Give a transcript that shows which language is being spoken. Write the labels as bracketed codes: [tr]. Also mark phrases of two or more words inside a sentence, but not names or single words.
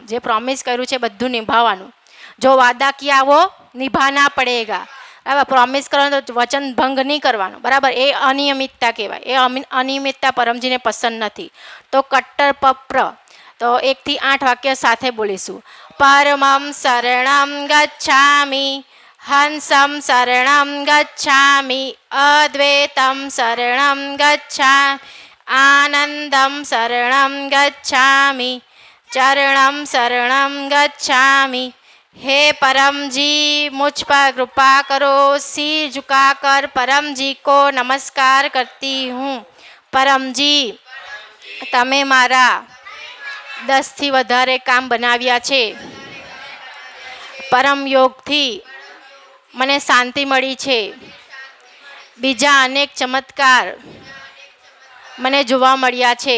[gu] જે પ્રોમિસ કર્યું છે બધું નિભાવવાનું. [hi] जो वादा किया वो निभाना पड़ेगा. [gu] બરાબર, પ્રોમિસ કરવાનું તો વચન ભંગ નહીં કરવાનું, બરાબર. એ અનિયમિતતા કહેવાય. એ અનિયમિતતા પરમજીને પસંદ નથી. તો કટ્ટર પપ્ર. તો 1 થી 8 વાક્ય સાથે બોલીશું. [sa] પરમં શરણં ગચ્છામિ, હંસં શરણં ગચ્છામિ, અદ્વૈતં શરણં ગચ્છામિ, આનંદં શરણં ગચ્છામિ, ચરણં શરણં ગચ્છામિ. [hi] हे परम जी मुझ पर कृपा करो, सिर झुकाकर परम जी को नमस्कार करती हूँ. परम जी, [gu] તમે મારા 10 થી વધારે કામ બનાવ્યા છે. પરમ યોગથી મને શાંતિ મળી છે. બીજા અનેક ચમત્કાર મને જોવા મળ્યા છે.